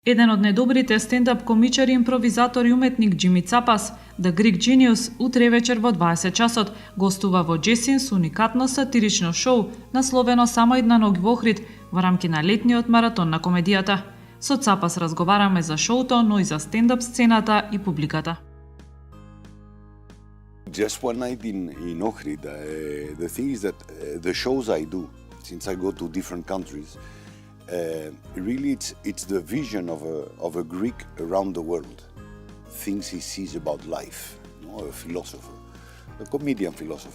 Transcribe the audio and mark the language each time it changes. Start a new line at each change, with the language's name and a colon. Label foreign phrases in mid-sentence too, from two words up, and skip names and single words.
Macedonian: Еден од најдобрите стендап комичари, импровизатор и уметник Джими Цапас,
English: The Greek Genius,
Macedonian: утре вечер во 20 часот гостува во Джесин со уникатно сатирично шоу насловено "Само една ноќ во Ohrid" во рамки на летниот маратон на комедијата. Со Цапас разговараме за шоуто, но и за стендап сцената и публиката.
English: Just one night in Ohrid. The thing is that the shows I do, since I go to different countries, really it's the vision of a Greek around the world. Things he sees about life, a philosopher, a comedian philosopher.